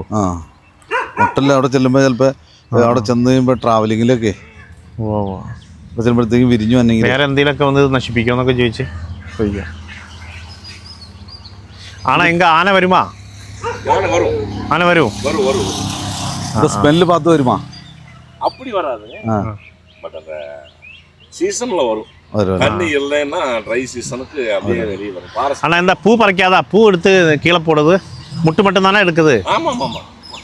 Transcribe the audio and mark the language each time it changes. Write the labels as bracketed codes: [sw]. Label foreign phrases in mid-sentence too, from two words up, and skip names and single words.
[ml] മുട്ടല്ല അവിടെ ചെല്ലുമ്പോൾ ചിലപ്പോൾ അവിടെ ചെന്ന് കഴിയുമ്പോൾ ട്രാവലിങ്ങിലൊക്കെ ചെല്ലുമ്പോഴത്തേക്കും വിരിഞ്ഞു വന്നെങ്കിൽ വേറെ എന്തെങ്കിലുമൊക്കെ വന്ന് നശിപ്പിക്കുമെന്നൊക്കെ ചോദിക്കാം. ആന വരുമാ? ആന വരും. [ta] ஸ்மெல் பார்த்து வருமா? அப்படி வராது. பட் அந்த சீசன்ல வரும். தண்ணி இல்லைன்னா ட்ரை சீசனுக்கு அப்படியே வெளியே வரும். ஆனால் இந்த பூ பறிக்காதா? பூ எடுத்து கீழே போடுது, முட்டு மட்டும் தானே எடுக்குது.